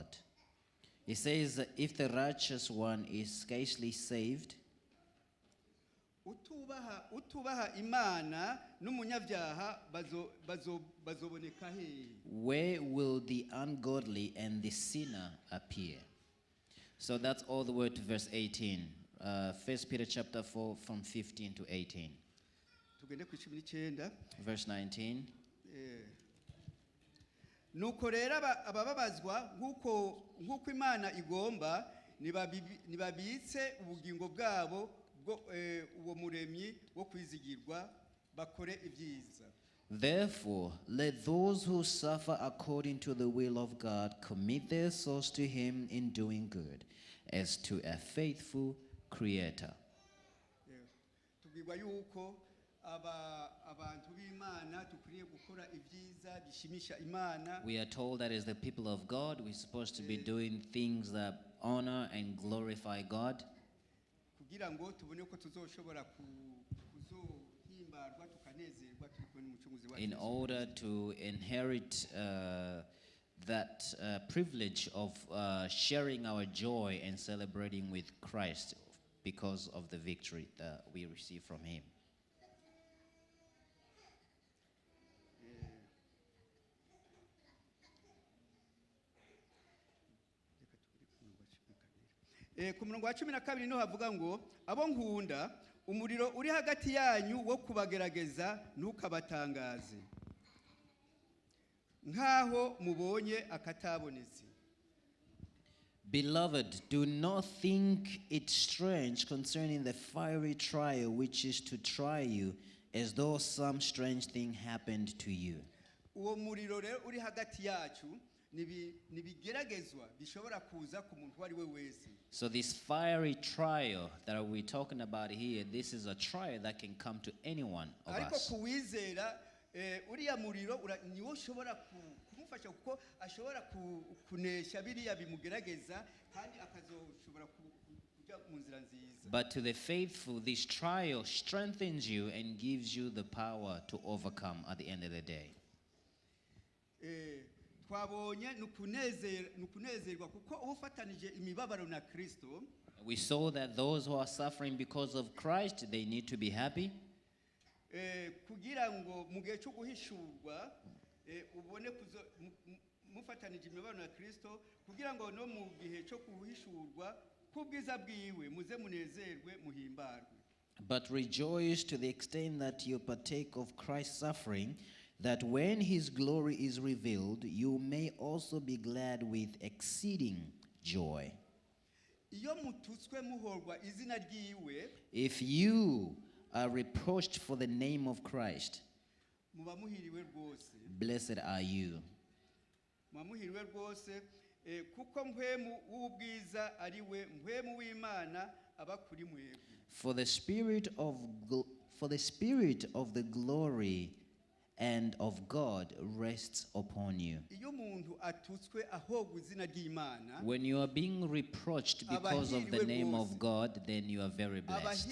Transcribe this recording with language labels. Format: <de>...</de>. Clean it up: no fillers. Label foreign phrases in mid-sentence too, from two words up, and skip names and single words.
<en>It says, if the righteous one is scarcely saved, where will the ungodly and the sinner appear? So that's all the way to verse 18. 1 Peter chapter 4 from 15 to 18. Verse 19.</en> <rn>Nuko rero abababazwa nk'uko Imana igomba nibabitse ubugingo bwabo uwo muremyi wo kwizigirwa bakore ibyiza.</rn> <en>Therefore, let those who suffer according to the will of God commit their souls to Him in doing good, as to a faithful Creator.</en> <rn>Tubwirwa yuko abantu b'Imana tukwiriye gukora ibyiza bishimisha Imana.</rn> <en>We are told that as the people of God, we're supposed to be doing things that honor and glorify God.</en> <rn>Kugira ngo tubone ko tuzoshobora kuzohimbarwa tukanezerwa turi kumwe n'umucunguzi wacu.</rn> <en>In order to inherit that privilege of sharing our joy and celebrating with Christ because of the victory that we receive from Him.</en> <rn>Ku murongo wa 12 niho havuga ngo abo nkunda umuriro uri hagati yanyu wo kubagerageza ntukabatangaze nkaho mubonye akatabonetse.</rn> <en>Beloved, do not think it strange concerning the fiery trial which is to try you, as though some strange thing happened to you.</en> <rn>Uwo muriro rero uri hagati yacu nibigeragezwa bishobora kuza ku muntu wari we wese.</rn> <en>So this fiery trial that we're talking about here, this is a trial that can come to anyone of ariko us.</en> <rn>kuwizera uriya muriro niwo ushobora kumufasha kuko ashobora kunesha biriya bimugerageza kandi akazoshobora kujya mu nzira nziza.</rn> <en>But to the faithful, this trial strengthens you and gives you the power to overcome at the end of the day.</en> <rn>Twabonye nukunezerwa kuko ufatanije imibabaro na Kristo.</rn> <en>We saw that those who are suffering because of Christ, they need to be happy.</en> <rn>Kugira ngo mu gihe cyo guhishurwa ubone mufatanije imibano na Kristo kugira ngo no mu gihe cyo kuhishurwa kubwiza bwiwe muze munezerwe muhimbarwe.</rn> <en>But rejoice to the extent that you partake of Christ's suffering, that when his glory is revealed, you may also be glad with exceeding joy.</en> <rn>Iyo mututswe muhorwa izina ryiwe,</rn> <en>If you are reproached for the name of Christ,</en> <rn>muba muhiriwe rwose.</rn> <en>blessed are you.</en> <rn>Muba muhiriwe rwose kuko mpwemu w'ubwiza ari we mpwemu w'Imana aba kuri mwebwe.</rn> <en>For the spirit of the glory and of God rests upon you.</en> <rn>Iyo umuntu atutswe ahogwa izina ry'Imana,</rn> <en>When you are being reproached because of the name of God, then you are very blessed.</en>